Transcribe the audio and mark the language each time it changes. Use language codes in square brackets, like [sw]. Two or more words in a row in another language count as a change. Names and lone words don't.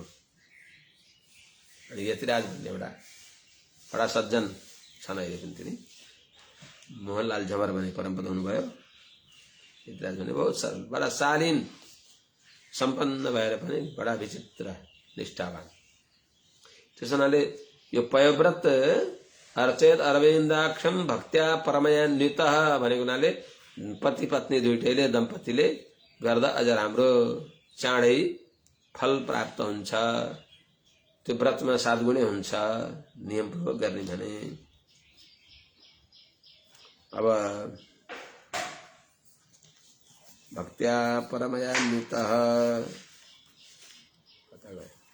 [ne] अनि यतिराज भन्ने एउटा बडा सज्जन छन्, अहिले पनि तिनी मोहनलाल झमर भन्ने परमपद हुनुभयो। यतिराज भने बहुत सरल, बडा शालीन, सम्पन्न भएर पनि बडा विचित्र निष्ठावान। त्यस हुनाले यो [sa] पयव्रत अर्चयत अरविन्दाक्षम भक्त्या परमयान्वित [ne] भनेको हुनाले पति पत्नी दुईटैले दम्पतिले गर्दा अझ राम्रो चाँडै फल प्राप्त हुन्छ। त्यो व्रतमा 7 गुणै हुन्छ नियमपूर्वक गर्ने भने। अब [sa] भक्त्या परमयान्वित [ne] कता गयो?